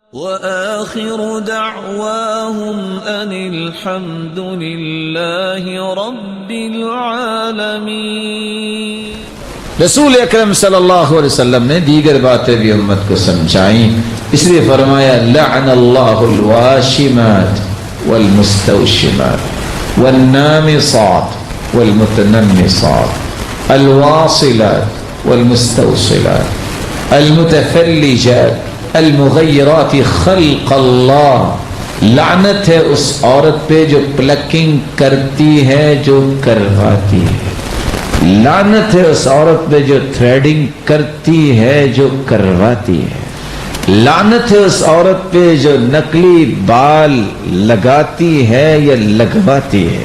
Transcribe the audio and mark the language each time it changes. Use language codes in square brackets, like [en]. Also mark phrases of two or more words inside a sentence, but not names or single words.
[ar] وآخر دعواهم أن الحمد لله رب العالمين۔ [ur] رسول اکرم صلی اللہ علیہ وسلم نے دیگر باتیں بھی امت کو سمجھائیں، اس لیے فرمایا [ar] لعن اللہ الواشمات والمستوشمات والنامصات والمتنمصات الواصلات والمستوصلات المتفلجات المغیرات خلق اللہ۔ [ur] لعنت ہے اس عورت پہ جو پلکنگ کرتی ہے، جو کرواتی ہے۔ لعنت ہے اس عورت پہ جو تھریڈنگ کرتی ہے، جو کرواتی ہے۔ لعنت ہے اس عورت پہ جو نقلی بال لگاتی ہے یا لگواتی ہے۔